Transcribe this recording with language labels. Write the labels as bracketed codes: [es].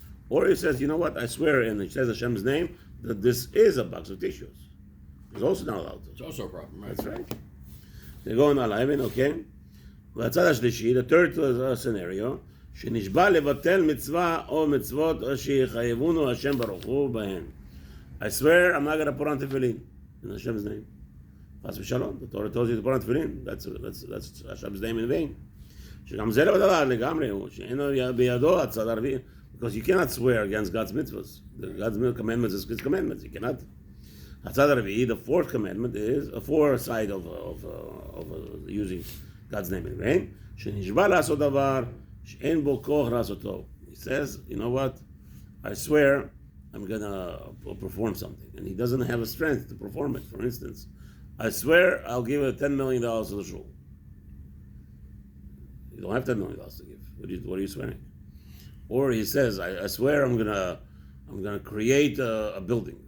[en] Or he says, you know what, I swear, and he says Hashem's name, that this is a box of tissues. He's also not allowed to. It's also a problem, right? That's right. They go on 11, okay? The third scenario, [he] שנשבע לבטל מצווה או מצוות שיחייבונו השם ברוך הוא בהן. [en] I swear I'm not going to put on tefillin in Hashem's name. Chas v'shalom. The Torah tells you to put on tefillin. That's Hashem's name in vain. [he] שגם זה לבטלה לגמרי הוא, שאינו בידו הצד הרביעי. [en] Because you cannot swear against God's mitzvahs. God's commandments is His commandments. You cannot. [he] הצד הרביעי, [en] the fourth commandment is a fourth side of using God's name in vain. [he] שנשבע לעשות דבר שאין בו כוח לעשותו. [en] He says, you know what? I swear I'm going to perform something. And he doesn't have a strength to perform it. For instance, I swear I'll give $10 million to the shul. You don't have $10 million to give. What are you swearing? Or he says, I swear I'm gonna create a building.